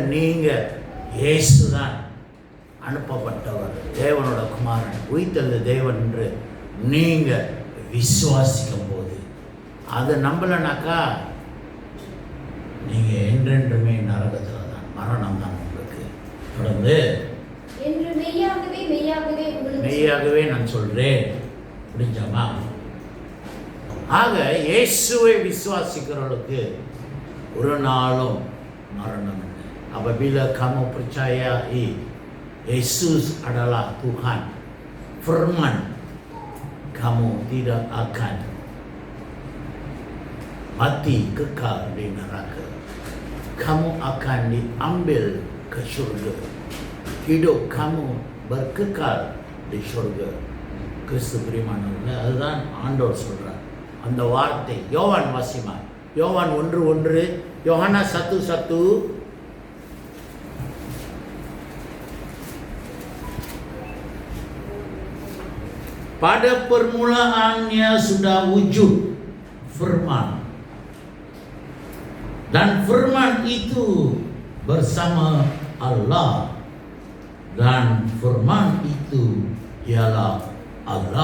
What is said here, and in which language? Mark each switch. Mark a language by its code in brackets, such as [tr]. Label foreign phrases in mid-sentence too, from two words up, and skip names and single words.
[ta] எப்போ நீங்கள் இயேசுதான் அனுப்பப்பட்டவர் தேவனோட குமாரன் உயிர்த்தெழுந்த தேவன் என்று நீங்கள் விசுவாசிக்கும் போது அதை நம்பலைனாக்கா நீங்கள் என்றென்றுமே நரகத்தில் தான், மரணம் தான் உங்களுக்கு. தொடர்ந்து என்று மெய்யாகவே மெய்யாகவே மெய்யாகவே நான் சொல்கிறேன். புரிஞ்சாமா? ஆக இயேசுவை விசுவாசிக்கிறவர்களுக்கு ஒரு நாளும் மரணம் இல்லை. [ms] Apabila kamu percayai Yesus adalah Tuhan, firman, kamu tidak akan mati kekal di neraka. Kamu akan diambil ke syurga. Hidup kamu berkekal di syurga. [ta] கிறிஸ்து பிரியமானவர்களே, அதுதான் ஆண்டவர் சொல்கிறார். அந்த வார்த்தை யோவான் வாசிமா, யோவான் 1:1, [ms] Yohanes 1:1. Pada permulaannya sudah wujud firman, dan firman itu bersama Allah, dan firman itu ialah Allah.